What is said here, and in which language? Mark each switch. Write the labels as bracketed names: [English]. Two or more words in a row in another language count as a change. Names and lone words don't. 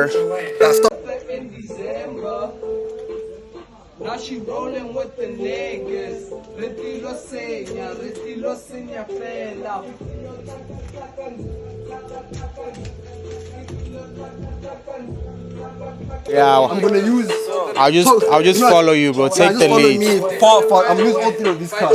[English] Yeah, sure. Stop. Now she rolling with the niggas. [Tswana] Retilo senya fela. [English] Yeah, I'm gonna use. I'll just follow you, bro. Take just the follow lead. me. Far. I'm using all three of these cards.